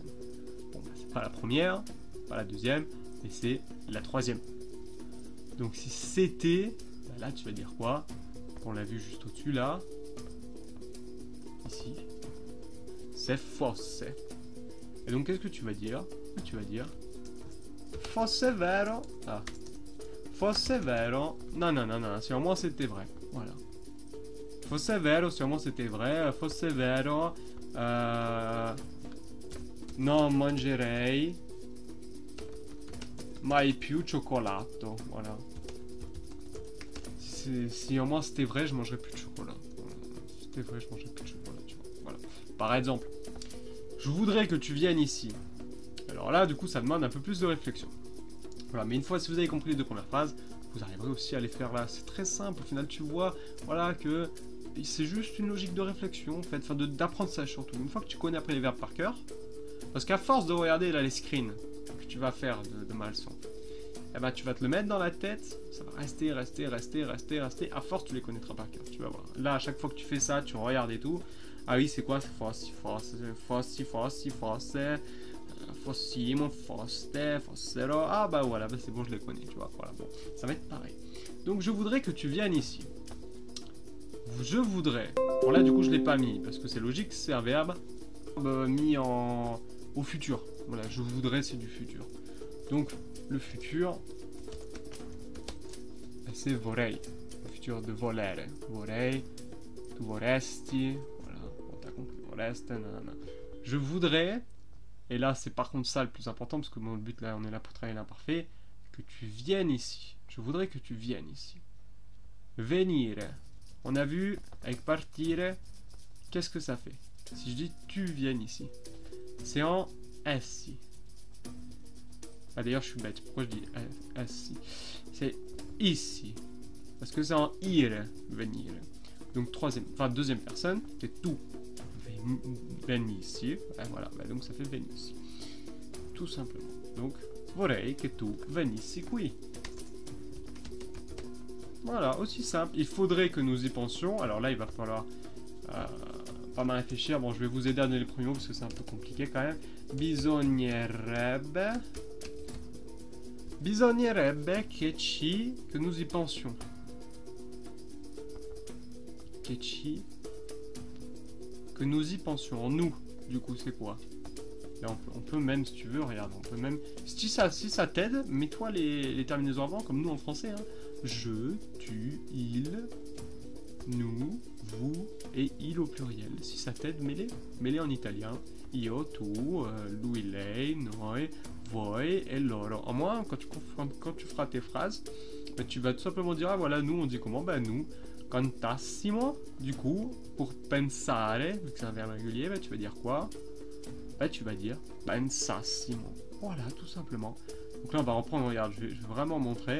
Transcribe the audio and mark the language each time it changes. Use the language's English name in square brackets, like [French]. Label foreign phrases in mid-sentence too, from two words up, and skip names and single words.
[French] Bon, bah, c'est pas la première. Pas la deuxième, mais c'est la troisième. Donc si c'était, bah là tu vas dire quoi? On l'a vu juste au-dessus là. Ici. C'est fosse. Et donc qu'est-ce que tu vas dire? Tu vas dire [Italian] fosse vero. [French] Ah. [Italian] Fosse vero. [French] Non, non, non, non, sûrement c'était vrai. Voilà. [Italian] Fosse vero, [French] sûrement c'était vrai. [Italian] Fosse vero. Non mangerei mai più cioccolato, [French] voilà. Si au moins c'était vrai, je mangerais plus de chocolat. Si c'était vrai, je mangerais plus de chocolat, tu vois. Voilà. Par exemple, je voudrais que tu viennes ici. Alors là, du coup, ça demande un peu plus de réflexion. Voilà, mais une fois, si vous avez compris les deux premières phrases, vous arriverez aussi à les faire là. C'est très simple. Au final, tu vois, voilà, que c'est juste une logique de réflexion, en fait, enfin, d'apprentissage surtout. Une fois que tu connais après les verbes par cœur, parce qu'à force de regarder là les screens que tu vas faire de ma leçon, eh ben, tu vas te le mettre dans la tête, ça va rester. À force, tu les connaîtras par cœur. Tu vas voir. Là, à chaque fois que tu fais ça, tu regardes et tout. Ah oui, c'est quoi? [Italian] Fossimo, fossero. [French] Ah bah voilà, bah c'est bon, je les connais, tu vois. Voilà, bon, ça va être pareil. Donc je voudrais que tu viennes ici. Je voudrais. Bon là, du coup, je l'ai pas mis parce que c'est logique, c'est un verbe mis au futur. Voilà, je voudrais, c'est du futur. Donc le futur, c'est vorrei. Le futur de volere. [Italian] Vorrei, tu vorresti. [French] Voilà, bon, t'as compris. Vorreste, nanana. Je voudrais. Et là, c'est par contre ça le plus important, parce que mon but là, on est là pour travailler l'imparfait, que tu viennes ici. Je voudrais que tu viennes ici. [Italian] Venire. [French] On a vu, avec partire, qu'est-ce que ça fait? Si je dis tu viennes ici, c'est en essi. Ah d'ailleurs, je suis bête, pourquoi je dis essi? C'est ici. Parce que c'est en ire, venire. Donc deuxième personne, c'est tu. Venissi, voilà, bah donc ça fait venissi. Tout simplement. Donc, [Italian] vorrei che tu venissi qui. [French] Voilà, aussi simple. Il faudrait que nous y pensions. Alors là, il va falloir pas mal réfléchir. Bon, je vais vous aider à donner les premiers mots parce que c'est un peu compliqué quand même. Bisognerebbe que nous y pensions. Que nous y pensions. En nous, du coup, c'est quoi? Là, on peut même, si tu veux, regarde, on peut même... Si ça t'aide, mets-toi les terminaisons avant, comme nous en français. Hein. Je, tu, il, nous, vous et il au pluriel. Si ça t'aide, mets-les en italien. [Italian] Io, tu, lui, lei, noi, voi [French] et [Italian] loro. [French] En moins, quand tu feras tes phrases, bah, tu vas tout simplement dire, ah voilà, nous, on dit comment? Bah nous... Cantassimo, du coup, pour pensare, vu que c'est un verbe régulier, bah, tu vas dire quoi? Bah, tu vas dire pensassimo. Voilà, tout simplement. Donc là, on va reprendre, regarde, je vais vraiment montrer.